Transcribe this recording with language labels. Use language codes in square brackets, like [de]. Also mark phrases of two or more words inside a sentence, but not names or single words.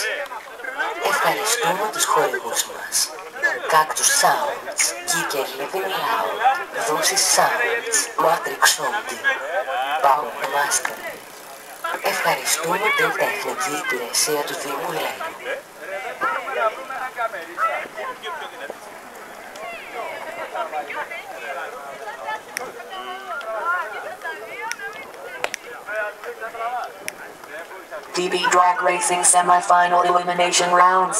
[el] Ευχαριστούμε τους χορηγούς μας. Cactus Sounds, Geeker Living Loud, Δόσεις Sounds, Matrix Sounding, Power Master. Ευχαριστούμε την τεχνική υπηρεσία του Δήμου Λέρου. [en] DB Drag Racing Semi-Final Elimination Rounds.